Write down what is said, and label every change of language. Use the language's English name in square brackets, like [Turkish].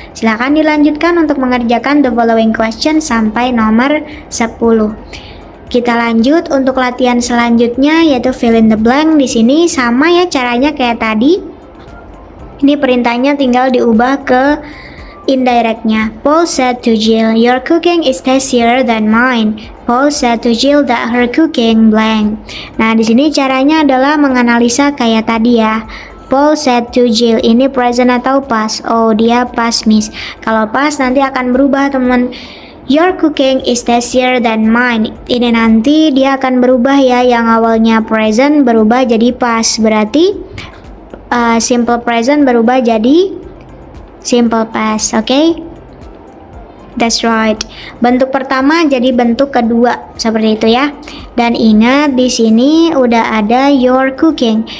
[Indonesian] Silakan dilanjutkan untuk mengerjakan [English] the following question [Indonesian] sampai nomor 10. Kita lanjut untuk latihan selanjutnya, yaitu fill in the blank. Di sini sama ya caranya kayak tadi. Ini perintahnya tinggal diubah ke indirectnya. [English] Paul said to Jill, your cooking is tastier than mine. Paul said to Jill that her cooking blank. [Indonesian] Nah, di sini caranya adalah menganalisa kayak tadi ya. [English] Paul said to Jill, [Indonesian] ini present atau past? Oh, dia past, Miss. Kalau past nanti akan berubah, teman. [English] Your cooking is tastier than mine. [Indonesian] Ini nanti dia akan berubah ya, yang awalnya present berubah jadi past. Berarti simple present berubah jadi simple past, [English] okay? That's right. [Indonesian] Bentuk pertama jadi bentuk kedua seperti itu ya. Dan ingat di sini udah ada your cooking.